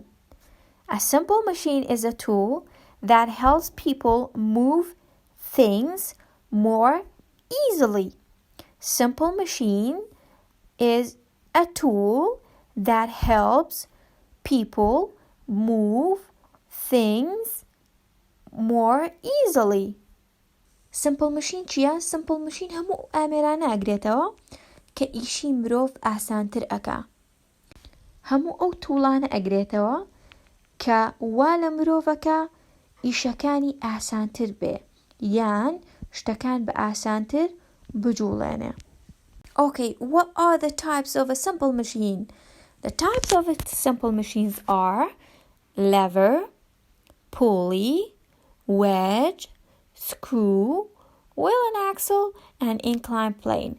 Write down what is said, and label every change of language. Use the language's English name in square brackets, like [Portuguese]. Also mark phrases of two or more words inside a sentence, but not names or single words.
[English] A simple machine is a tool that helps people move things more easily. Simple machine is a tool that helps people move things more easily. Simple machine [Central Kurdish] چیە؟ [English] Simple machine [Central Kurdish] هەموو ئامێرانە ئەگرێتەوە کە ئیشی مرۆڤ ئاسانتر ئەکا. هەموو ئەو توڵانە ئەگرێتەوە کە وا لە مرۆڤەکە ئیشەکانی ئاسانتر بێ یان شتەکان بە ئاسانتر بجوڵێنێ. [English] Okay, what are the types of a simple machine? The types of simple machines are lever, pulley, wedge, screw, wheel and axle, and incline plane.